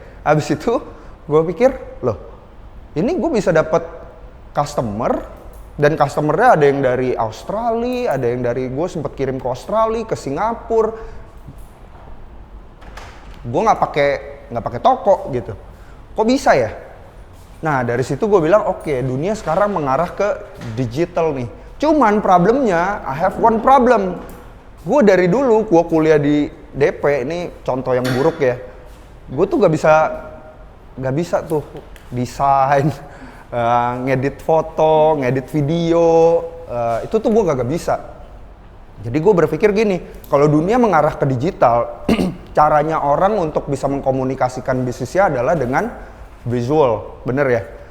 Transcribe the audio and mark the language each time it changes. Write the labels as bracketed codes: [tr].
[id] Habis itu gue pikir, loh ini gue bisa dapat customer, dan customernya ada yang dari Australia, ada yang dari, gue sempet kirim ke Australia, ke Singapura. Gue nggak pakai toko gitu. Kok bisa ya? Nah dari situ gue bilang, oke, dunia sekarang mengarah ke digital nih. Cuman problemnya, [en] I have one problem. [id] Gue dari dulu, gue kuliah di DP, ini contoh yang buruk ya. Gue tuh gak bisa tuh desain, ngedit foto, ngedit video, itu tuh gue gak bisa. Jadi gue berpikir gini, kalau dunia mengarah ke digital, caranya orang untuk bisa mengkomunikasikan bisnisnya adalah dengan visual, bener ya?